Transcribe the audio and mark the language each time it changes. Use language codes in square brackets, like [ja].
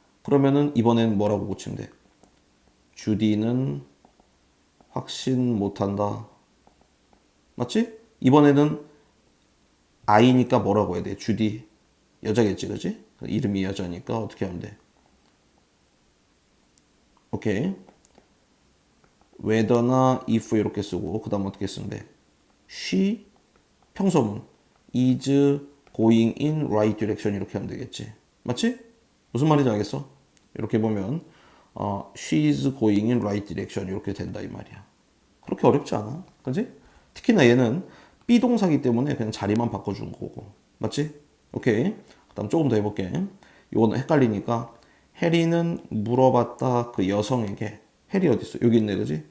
[ko] 그러면은 이번엔 뭐라고 고치면 돼? 주디는 확신 못한다. 맞지? 이번에는 아이니까 뭐라고 해야 돼? 주디. 여자겠지, 그지? 이름이 여자니까 어떻게 하면 돼? 오케이. whether나 if 이렇게 쓰고 그 다음 어떻게 쓰면 돼? [en] she [ko] 평소문 [en] is going in right direction 이렇게 하면 되겠지. [ko] 맞지? 무슨 말인지 알겠어? 이렇게 보면 [en] she is going in right direction [ko] 이렇게 된다 이 말이야. 그렇게 어렵지 않아. 그지? 특히나 얘는 비동사기 때문에 그냥 자리만 바꿔준 거고. 맞지? 오케이. 그 다음 조금 더 해볼게. 이거는 헷갈리니까 해리는 물어봤다 그 여성에게. 해리 어디 있어? 여기 있네, 그지?